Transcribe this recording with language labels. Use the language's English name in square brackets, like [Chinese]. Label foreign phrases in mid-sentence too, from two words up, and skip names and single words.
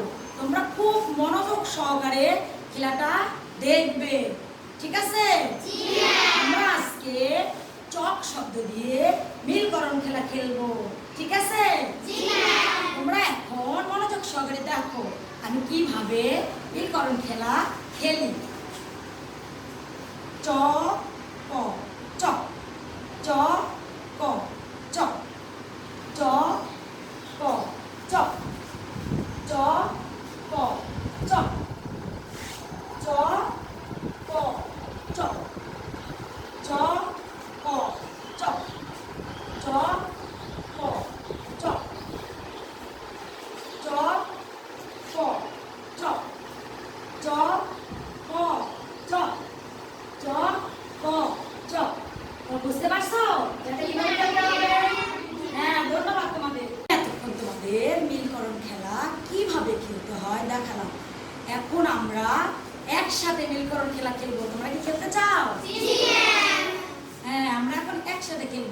[Bangla] তোমরা খুব মনোযোগ সহকারে খেলাটা দেখবে, ঠিক আছে? আমরা আজকে চক শব্দ দিয়ে মিলকরণ খেলা খেলবো, ঠিক আছে? তোমরা এখন মনোযোগ সহকারে দেখো আমি কিভাবে মিলকরণ খেলা খেলি। চ ক চক, চ ক চক, চ ক চক, চ ক চক, চ ক চক, চ ক চক, চ ক চক, চ ক চক, চ ক চক, চ ক চক। বুঝতে পারছো এটা কিভাবে খেলতে হবে? হ্যাঁ, ধন্যবাদ তোমাদের। এতক্ষণ তোমাদের মিলকরণ খেলা কিভাবে খেলতে হয় দেখালাম। এখন আমরা একসাথে মিলকরণ খেলা খেলবো। তোমরা কি খেলতে চাও? হ্যাঁ, আমরা এখন একসাথে খেলবো।